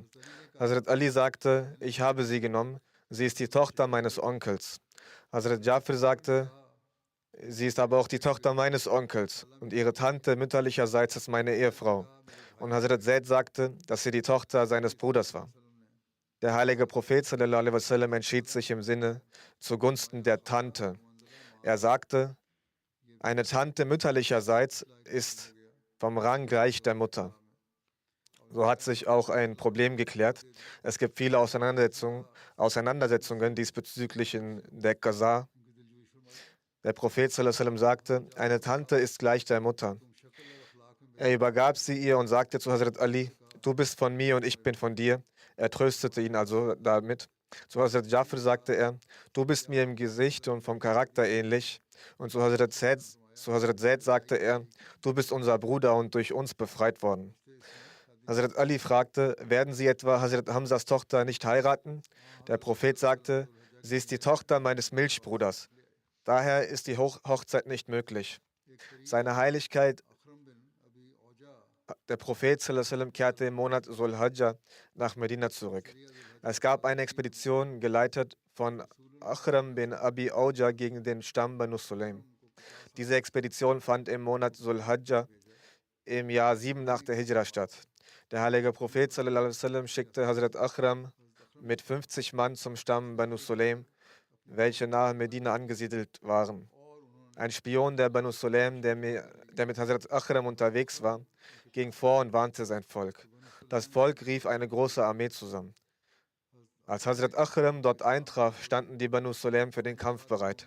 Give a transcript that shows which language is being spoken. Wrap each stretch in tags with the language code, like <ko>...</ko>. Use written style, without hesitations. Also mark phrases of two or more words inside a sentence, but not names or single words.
<de>Hazrat Ali sagte: Ich habe sie genommen, sie ist die Tochter meines Onkels. Hazrat Jafar sagte: Sie ist aber auch die Tochter meines Onkels und ihre Tante mütterlicherseits ist meine Ehefrau. Und Hazrat Zaid sagte, dass sie die Tochter seines Bruders war. Der heilige Prophet</de> <ar>صلى الله عليه وسلم</ar> <de>entschied sich im Sinne zugunsten der Tante. Er sagte, eine Tante mütterlicherseits ist vom Rang gleich der Mutter. So hat sich auch ein Problem geklärt. Es gibt viele Auseinandersetzungen diesbezüglich in der Qaza. Der Prophet</de> <ar>صلى الله عليه وسلم</ar> <de>sagte, eine Tante ist gleich der Mutter. Er übergab sie ihr und sagte zu Hazrat Ali: Du bist von mir und ich bin von dir. Er tröstete ihn also damit. Zu Hazrat Jafar sagte er: Du bist mir im Gesicht und vom Charakter ähnlich. Und zu Hazrat Zaid sagte er: Du bist unser Bruder und durch uns befreit worden. Hazrat Ali fragte: Werden Sie etwa Hazrat Hamzas Tochter nicht heiraten? Der Prophet sagte: Sie ist die Tochter meines Milchbruders. Daher ist die Hochzeit nicht möglich. Seine Heiligkeit, der Prophet</de> <ar>صلى الله عليه وسلم,</ar> <de>kehrte im Monat Sul-Hajjah nach Medina zurück. Es gab eine Expedition, geleitet von Akhram bin Abi Auja gegen den Stamm Banu Sulaim. Diese Expedition fand im Monat Sul-Hajjah im Jahr 7 nach der Hijra statt. Der heilige Prophet</de> <ar>صلى الله عليه وسلم</ar> <de>schickte Hazrat Akhram mit 50 Mann zum Stamm Banu Sulaim, welche nahe Medina angesiedelt waren. Ein Spion der Banu Sulaim, der mit Hazrat Akhram unterwegs war, ging vor und warnte sein Volk. Das Volk rief eine große Armee zusammen. Als Hazrat Akhram dort eintraf, standen die Banu Sulaim für den Kampf bereit.</de>